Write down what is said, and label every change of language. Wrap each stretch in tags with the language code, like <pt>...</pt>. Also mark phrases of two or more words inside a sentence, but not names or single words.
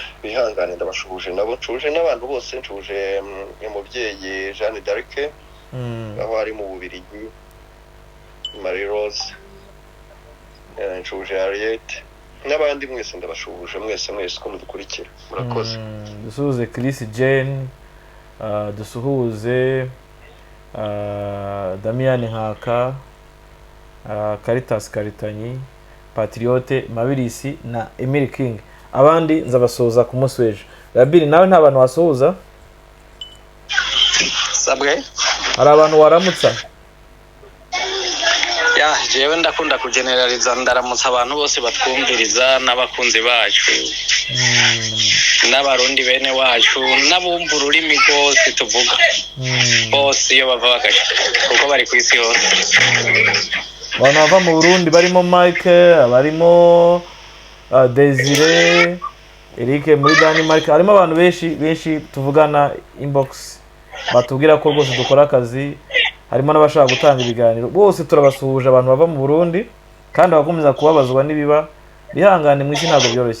<rn>Bihangane ndabashuhuje nabo, ncuje n'abantu bose. Ncuje umubyeyi Jeanne d'Arc aho ari mu Bubiligi, Marie Rose, ncuje Harriet n'abandi mwese ndabashuhuje mwese ko mudukurikira. Murakoze.</rn> <rw>Dusuhuze Chris Jane, dusuhuze Damian Nkaka, Caritas Karitanyi, Patriote Mabirisi na Emily King. Abandi nzabasoza ku munsi w'ejo. Rabin nawe nta bantu wasuhuza? Sabwe? Hari abantu waramutsa?</rw> <rn>Ya jewe ndakunda kugeneraliza ndaramutsa abantu bose batwumviriza n'abakunzi bacu n'abarundi bene wacu n'abumva ururimi rwose tuvuga bose iyo bava bakaja kuko bari ku isi hose. Abantu bava mu Burundi barimo Mike, barimo Desire, Eric muri Denmark, harimo abantu benshi tuvugana inbox batubwira ko rwose dukora akazi, harimo n'abashaka gutanga ibiganiro, bose turabasuhuje abantu bava mu Burundi kandi bakomeza kubabazwa nibiba bihangane mu isi ntabwo byoroshye.</rn>